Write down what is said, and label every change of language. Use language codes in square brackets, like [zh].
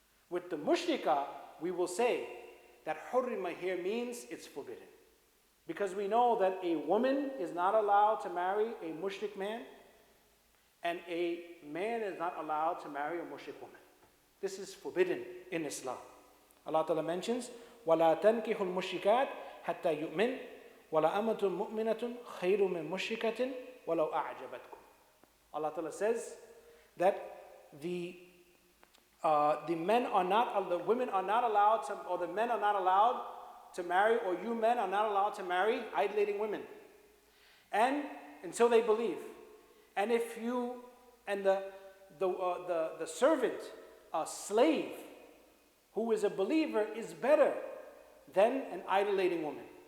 [en] With the mushrika, we will say that hurrima here means it's forbidden. Because we know that a woman is not allowed to marry a mushrik man, and a man is not allowed to marry a mushrik woman. This is forbidden in Islam. Allah Ta'ala mentions, [ar] وَلَا تَنْكِحُ الْمُشْرِكَاتِ حَتَّى يُؤْمِنْ وَلَا أَمَةٌ مُؤْمِنَةٌ خَيْرٌ مِّن مُشْرِكَةٍ وَلَوْ أَعْجَبَتْكُمْ. [en] Allah Ta'ala says that the men are not, the women are not allowed to, or the men are not allowed to marry, or you men are not allowed to marry idolating women, and until they believe. And if you and the servant, a slave who is a believer, is better than an idolating woman.